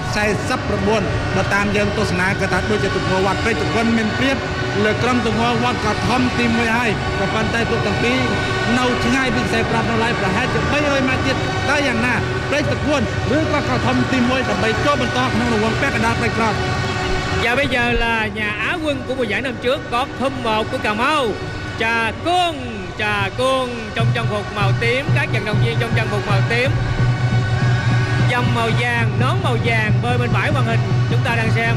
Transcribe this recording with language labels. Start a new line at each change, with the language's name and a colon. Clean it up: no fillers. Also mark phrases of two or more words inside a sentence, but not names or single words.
Khmer: 49 បើតាមយើងទស្សនាគឺថាដូចជាទង្វើវត្តព្រែកតគួនមានព្រៀបលើក្រុមទង្វើវត្តកោះធំទី1ហើយក៏ប៉ុន្តែទូកទាំងពីរនៅឆ្ងាយពីខ្សែប្រថុយនៅឡើយប្រហែលជា300ម៉ែត្រទៀតតែយ៉ាងណាព្រែកតគួនឬក៏កោះធំទី1ដើម្បីចូលបន្តក្នុងរង្វង់ពាក់កណ្ដាលព្រែកប្រថុយ.
Vietnamese: Và bây giờ là nhà Á quân của mùa giải năm trước có Thâm 1 của Cà Mau, Trà Côn trong trang phục màu tím, các vận động viên trong trang phục màu tím, dòng màu vàng, nón màu vàng bơi bên phải màn hình chúng ta đang xem.